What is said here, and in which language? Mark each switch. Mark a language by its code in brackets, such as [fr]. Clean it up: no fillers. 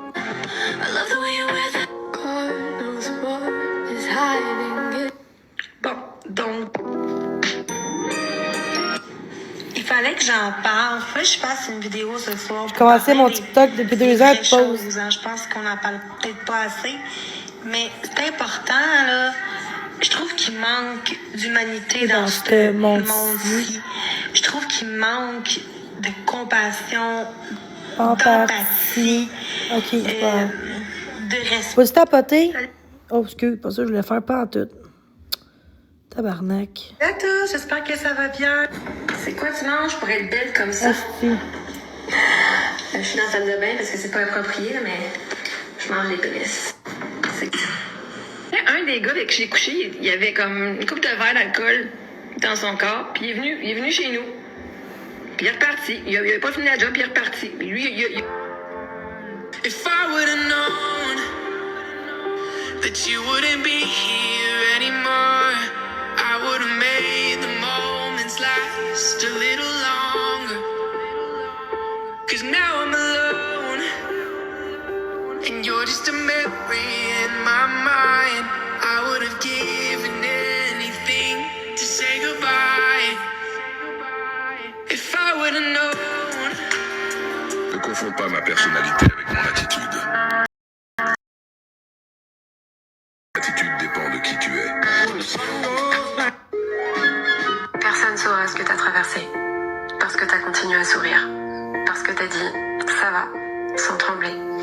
[en] I love the way you're with it God knows what is hiding it. [fr] Bon, donc, il fallait que j'en parle. Faut que je fasse une vidéo ce soir. J'ai commencé mon TikTok depuis 2 heures de pause. Je pense qu'on en parle peut-être pas assez. Mais c'est important, là. Je trouve qu'il manque d'humanité dans ce monde-ci. Je trouve qu'il manque de compassion, d'empathie, Ok, c'est pas grave. de respect. Faut-tu tapoter? Oh, excuse, pas ça, je voulais faire pas en tout. Tabarnak. Salut à tous, j'espère que ça va bien. C'est quoi tu manges pour être belle comme ça? Asti. Je suis dans la salle de bain parce que c'est pas approprié, là, mais je mange les pénis. C'est un des gars avec qui j'ai couché, il y avait comme une coupe de verre d'alcool dans son corps, puis il est venu chez nous. Puis il est reparti. Il a pas fini la job, puis il est reparti. Puis lui, il... [en] If I would've known that you wouldn't be here anymore, I would've made the moments last a little longer. 'Cause now I'm alone, and you're just a memory in my mind. I would've given anything to say goodbye. If I would've known. [fr] Ne confonds pas ma personnalité avec mon attitude. L'attitude dépend de qui tu es. Personne saura ce que t'as traversé. Parce que t'as continué à sourire. Parce que t'as dit « ça va » sans trembler.